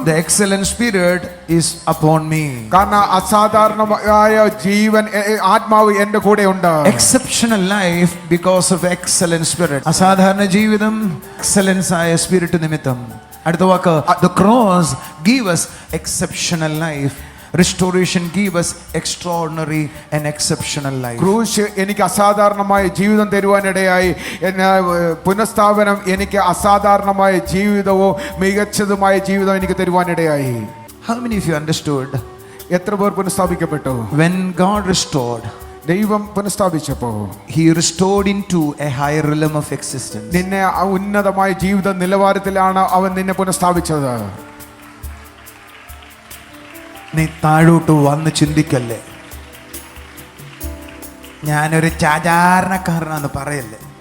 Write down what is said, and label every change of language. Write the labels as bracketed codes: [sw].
[en] the excellent spirit is upon me. [ml] കാരണം അസാധാരണമായ ജീവൻ ആത്മാവ് എൻ്റെ കൂടെ ഉണ്ട്. [en] Exceptional life because of excellent spirit. [ml] അസാധാരണ ജീവിതം excellence ആയ സ്പിരിറ്റ് നിമിത്തം. അടുത്ത വാക്ക്, [en] the cross give us exceptional life. Restoration give us extraordinary and exceptional life. [ml] ക്രൂശ് എനിക്ക് അസാധാരണമായ ജീവിതം തരുവാനിടയായി. പുനഃസ്ഥാപനം എനിക്ക് അസാധാരണമായ ജീവിതവും മികച്ചതുമായ ജീവിതം എനിക്ക് തരുവാനിടയായി. [en] How many of you understood? [ml] എത്ര പേർ പുനഃസ്ഥാപിക്കപ്പെട്ടു? [en] When God restored, [ml] ദൈവം പുനഃസ്ഥാപിച്ചപ്പോൾ [en] he restored into a higher realm of existence. [ml] നിന്നെ ഉന്നതമായ ജീവിത നിലവാരത്തിലാണ് അവൻ നിന്നെ പുനഃസ്ഥാപിച്ചത്. നീ താഴോട്ട് വന്ന് ചിന്തിക്കല്ലേ, ഞാനൊരു സാധാരണക്കാരനാന്ന് പറയല്ലേ.